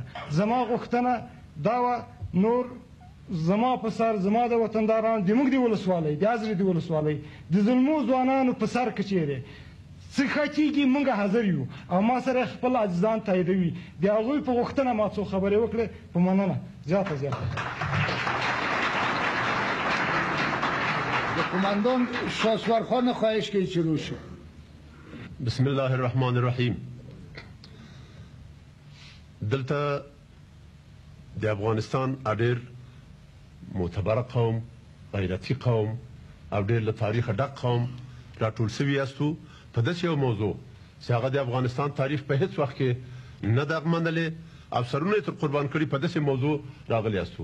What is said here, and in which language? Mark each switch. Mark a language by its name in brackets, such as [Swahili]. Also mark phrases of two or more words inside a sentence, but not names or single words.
[Pashto] زما غوښتنه دا وه نور زما په سر زما د وطندارانو د موږ د ولسوالۍ د ازرې د ولسوالۍ د ظلمو ځوانانو په سر که چیرې څه ښه کېږي موږ حاضر یو او ما سره خپل عزیزان تاییدوي، د هغوی په غوښتنه ما څو خبرې وکړې. په مننه زیاته [Persian] قماندان شاسوار خان خواهش که شروع شد. [Arabic] بسم الله الرحمن الرحیم. [Pashto] دلته د افغانستان ډېر معتبره قوم، غیرتي قوم او ډېر له تاریخه ډک قوم راټول سوي یاستو په داسې یو موضوع چې هغه د افغانستان تاریخ په هېڅ وخت کې نه ده منلې او سرونه یې تر قربان کړي، په داسې موضوع راغلي یاستو.